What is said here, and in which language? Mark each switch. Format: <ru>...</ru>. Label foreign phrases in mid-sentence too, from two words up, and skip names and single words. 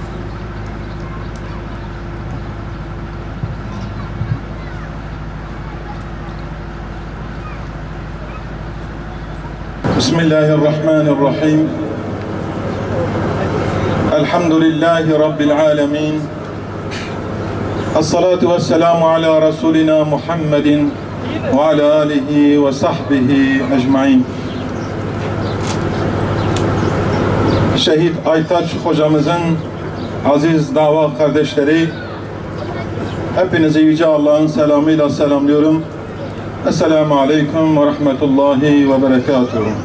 <ar>بسم الله الرحمن الرحيم الحمد لله رب العالمين الصلاة والسلام على رسولنا محمد وعلى آله وصحبه أجمعين.</ar> <tr>Şehit Aytaç hocamızın aziz dava kardeşleri, hepinizi Yüce Allah'ın selamıyla selamlıyorum.</tr> <ar>السلام عليكم ورحمة الله وبركاته.</ar>